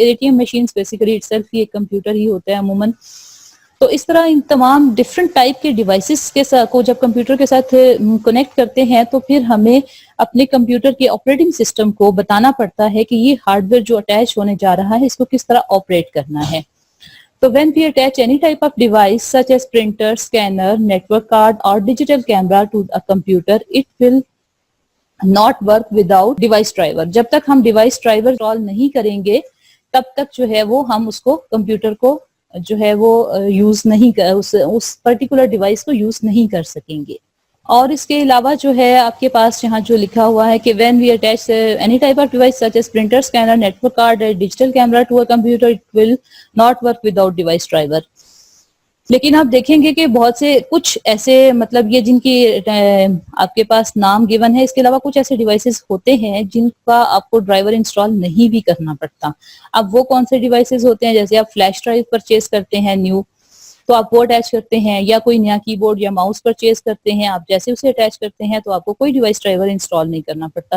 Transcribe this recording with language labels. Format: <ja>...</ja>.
<ur>A T M machines basically it self ہی ایک computer ہی ہوتا ہے عموماً. تو اس طرح ان تمام ڈفرینٹ ٹائپ کے ڈیوائسز کے ساتھ کو جب کمپیوٹر کے ساتھ کنیکٹ کرتے ہیں تو پھر ہمیں اپنے کمپیوٹر کے آپریٹنگ سسٹم کو بتانا پڑتا ہے کہ یہ ہارڈ ویئر جو اٹیچ ہونے جا رہا ہے اس کو کس طرح آپریٹ کرنا ہے.</ur> <en>So when we attach any type of device such as printer, scanner, network card or digital camera to a computer, it will not work without device driver.</en> <ur>جب تک ہم device driver انسٹال نہیں کریں گے تب تک جو ہے وہ ہم اس کو کمپیوٹر کو جو ہے وہ یوز نہیں اس پرٹیکولر ڈیوائس کو یوز نہیں کر سکیں گے. اور اس کے علاوہ جو ہے آپ کے پاس یہاں جو لکھا ہوا ہے کہ</ur> <en>when we attach any type of device such as printer, scanner, network card, digital camera to a computer, it will not work without device driver.</en> <ur>لیکن آپ دیکھیں گے کہ بہت سے کچھ ایسے مطلب یہ جن کی آپ کے پاس نام گیون ہے, اس کے علاوہ کچھ ایسے ڈیوائسز ہوتے ہیں جن کا آپ کو ڈرائیور انسٹال نہیں بھی کرنا پڑتا. اب وہ کون سے ڈیوائسز ہوتے ہیں, جیسے آپ فلیش ڈرائیو پرچیز کرتے ہیں نیو, تو آپ وہ اٹیچ کرتے ہیں, یا کوئی نیا کی بورڈ یا ماؤس پرچیز کرتے ہیں, آپ جیسے اسے اٹیچ کرتے ہیں تو آپ کو کوئی ڈیوائس ڈرائیور انسٹال نہیں کرنا پڑتا.</ur>